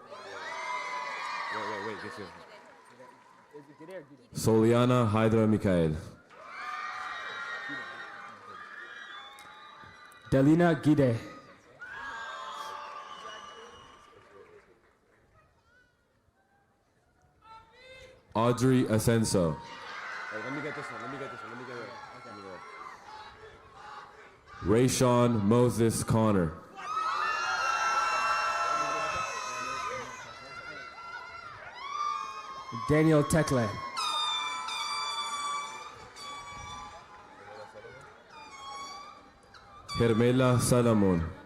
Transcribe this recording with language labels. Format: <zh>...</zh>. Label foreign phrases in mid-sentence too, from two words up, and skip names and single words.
<en>Wait, Soliana Hydra Mikhail. Delina Gide. Audrey Ascenso. Let me get it. Rayshawn Moses Connor. Daniel Tekle. Hermela Salamon.</en>